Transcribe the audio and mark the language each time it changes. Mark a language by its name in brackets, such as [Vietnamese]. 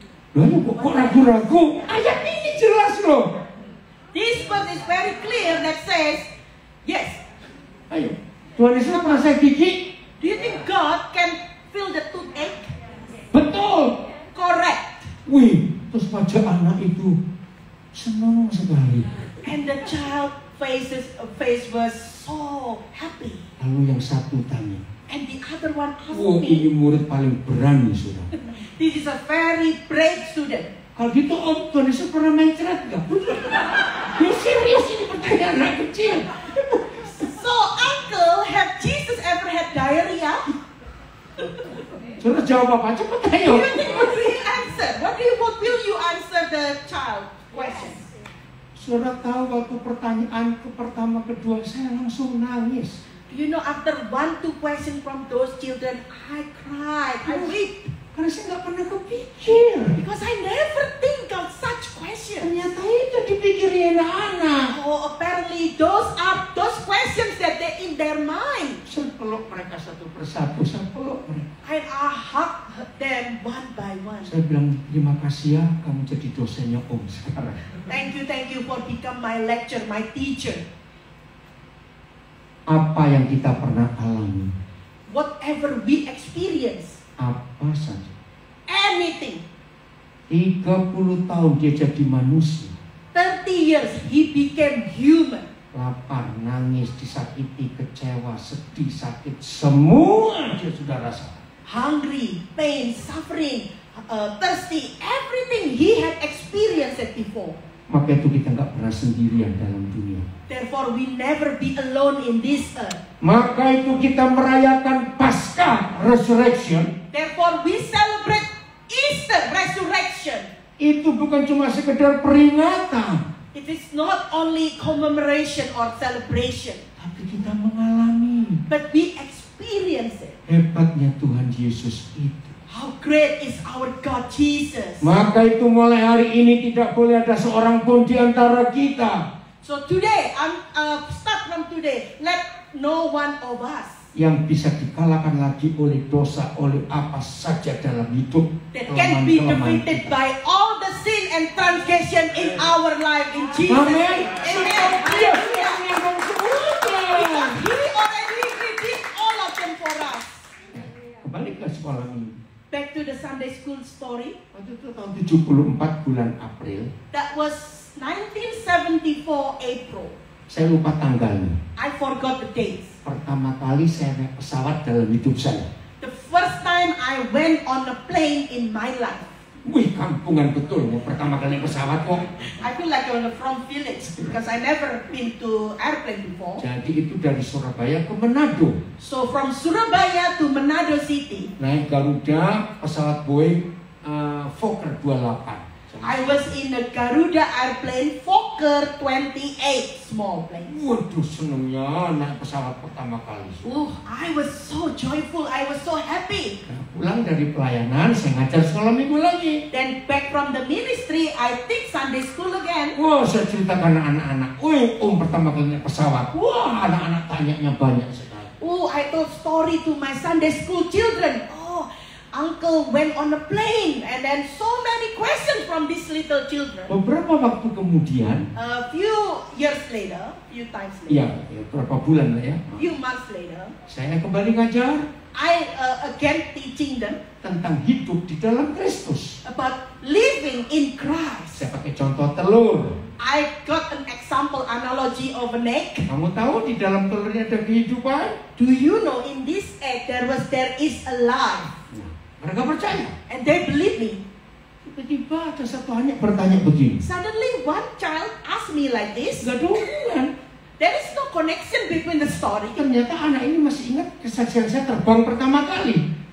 [Indonesian] Loh, kok ragu-ragu? Ayat ini jelas loh. [English] This verse is very clear that says, yes. [Indonesian] Ayo, Tuhan Yesus pernah sakit gigi? [English] Do you think God can feel the toothache? [Indonesian] Betul. [English] Correct. Wih, [Indonesian] Terus wajah anak itu senang sekali. [English] And the child face was so happy. [Indonesian] Lalu yang satu tanya, [English] And the other one asked [Indonesian] ini [English] me, [Indonesian] murid paling berani sudah. [English] this is a very brave student. [Indonesian] Kalau gitu Om Tony pernah main cerat nggak? Ya serius ini pertanyaan anak kecil. [English] So, uncle, have Jesus ever had diarrhea? [Indonesian] Suruh jawab apa? Cepat ayo. [English] What will you answer? What will you answer the child question? [Indonesian] Saudara tahu waktu pertanyaan pertama kedua saya langsung nangis. [English] Do you know, after 1-2 questions from those children, I cried, I wept. [Indonesian] Karena saya nggak pernah kepikir. [English] Because I never think of such questions. [Indonesian] Ternyata itu dipikirin anak. [English] Oh, apparently those are those questions that they in their mind. [Indonesian] Saya peluk mereka satu persatu, saya peluk mereka. [English] And I hug them one by one. [Indonesian] Saya bilang, terima kasih ya, kamu jadi dosennya Om sekarang. [English] Thank you for become my lecturer, my teacher. [Indonesian] Apa yang kita pernah alami, [English] Whatever we experience, [Indonesian] apa saja. [English] anything. [Indonesian] 30 tahun dia jadi manusia. [English] 30 years he became human. [Indonesian] Lapar, nangis, disakiti, kecewa, sedih, sakit, semua dia sudah rasakan. [English] Hungry, pain, suffering, thirsty, everything he had experienced it before. [Indonesian] Maka itu kita nggak pernah sendirian dalam dunia. [English] Therefore, we never be alone in this earth. [Indonesian] Maka itu kita merayakan Paskah Resurrection. [English] Therefore, we celebrate Easter resurrection. [Indonesian] Itu bukan cuma sekedar peringatan, [English] It is not only commemoration or celebration, [Indonesian] tapi kita mengalami [English] but we experience it. [Indonesian] hebatnya Tuhan Yesus itu. [English] How great is our God Jesus. [Indonesian] Maka itu mulai hari ini tidak boleh ada seorang pun di antara kita [English] So today, start from today, let no one of us [Indonesian] yang bisa dikalahkan lagi oleh dosa, oleh apa saja dalam hidup, [English] that can be [Indonesian] kelemahan-kelemahan [English] defeated [Indonesian] kita. [English] by all the sin and transgression in our life in Jesus' [Indonesian] Amin. [English] name. Amen. [Indonesian] Dia sudah menanggung semuanya. [English] He already did all of them for us. [Indonesian] Kembali ke sekolah ini. [English] Back to the Sunday school story. [Indonesian] Waktu itu tahun 74 bulan April. [English] That was 1974 April. [Indonesian] Saya lupa tanggalnya. [English] I forgot the dates. [Indonesian] Pertama kali saya naik pesawat dalam hidup saya. [English] The first time I went on a plane in my life. [Indonesian] Wih, kampungan betul. Pertama kali naik pesawat kok. [English] I feel like I'm from village because I never been to airplane before. [Indonesian] Jadi itu dari Surabaya ke Manado. [English] So from Surabaya to Manado City, [Indonesian] Naik Garuda, pesawat Boeing Fokker 28. [English] I was in a Garuda airplane Fokker 28 small plane. [Indonesian] Waduh, senengnya naik pesawat pertama kali. [English] Oh, I was so joyful. I was so happy. [Indonesian] Nah, pulang dari pelayanan, saya ngajar sekolah minggu lagi. [English] Then back from the ministry, I think Sunday school again. [Indonesian] Wah, saya ceritakan anak-anak. Wih, Om pertama kali naik pesawat. Wah, anak-anak tanyanya banyak sekali. [English] Oh, I told story to my Sunday school children. Oh, uncle went on a plane, and then so many questions from these little children. [Indonesian] Beberapa waktu kemudian, [English] A few years later, few times [Indonesian] ya, [English] later, [Indonesian] berapa bulan lah ya, [English] few months later, [Indonesian] saya kembali ngajar [English] I again teaching them [Indonesian] tentang hidup di dalam Kristus. [English] about living in Christ. [Indonesian] Saya pakai contoh telur. [English] I got an example analogy of an egg. [Indonesian] Kamu tahu di dalam telurnya ada kehidupan? [English] Do you know in this egg there is a life? [Indonesian] Nah, mereka percaya. [English] And they believe me. [Indonesian] Tiba-tiba ada satu anak bertanya begini. [English] Suddenly one child asked me like this. [Indonesian] Gak ada hubungan. [English] There is no connection between the story. [Indonesian] Ternyata anak ini masih ingat kesaksian saya terbang pertama kali.